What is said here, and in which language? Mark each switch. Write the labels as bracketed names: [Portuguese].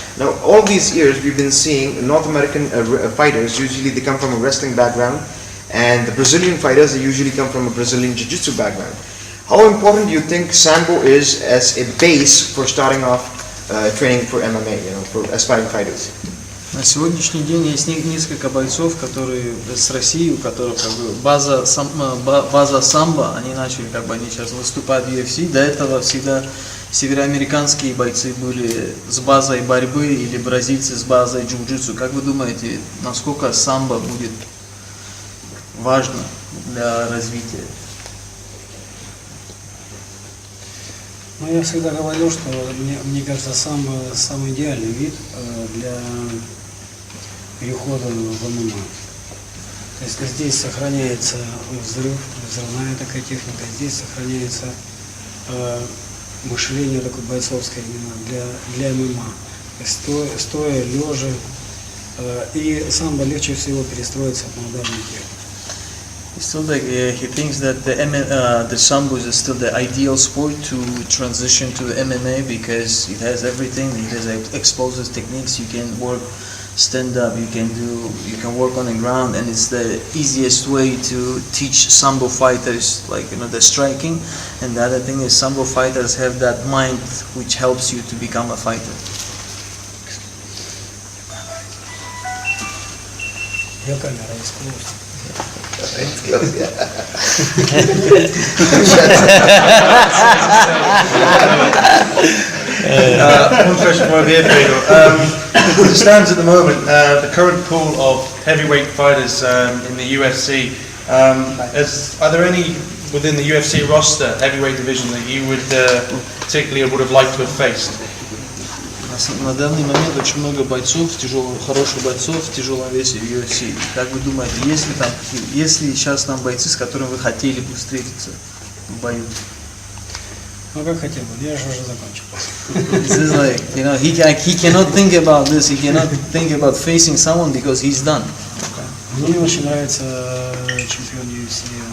[English] Now, all these years we've been seeing North American fighters. Usually, they come from a wrestling background, and the Brazilian fighters they usually come from a Brazilian jiu-jitsu background. How important do you think sambo is as a base for starting off training for MMA, for aspiring fighters? [Russian] На сегодняшний день есть несколько бойцов, которые с России, у которых база самбо, они начали они сейчас выступают в UFC. До этого всегда североамериканские бойцы были с базой борьбы или бразильцы с базой джиу-джитсу. Как вы думаете, насколько самбо будет важно для развития? Ну, я всегда говорил, что мне кажется, самый идеальный вид для перехода в ММА. То есть здесь сохраняется взрывная такая техника, здесь сохраняется мышление такое бойцовское именно для ММА. Стоя, лежа, и самое легче всего перестроиться на ударную технику. [English] Still, he thinks that the sambo is still the ideal sport to transition to MMA because it has everything. It has explosive techniques. You can work stand up. You can work on the ground, and it's the easiest way to teach sambo fighters, like the striking. And the other thing is sambo fighters have that mind which helps you to become a fighter. Я камера искусства. One question from over here, Fedor. As it stands at the moment, the current pool of heavyweight fighters in the UFC, are there any within the UFC roster, heavyweight division, that you would particularly would have liked to have faced? [Russian] На данный момент очень много бойцов, хороших бойцов в тяжелом весе в UFC. Как вы думаете, есть ли сейчас там бойцы, с которыми вы хотели бы встретиться в бою? Ну как хотел бы, я же уже закончил. [English] This is like, he cannot think about this, he cannot think about facing someone because he's done. [Russian] Мне очень нравится чемпион UFC.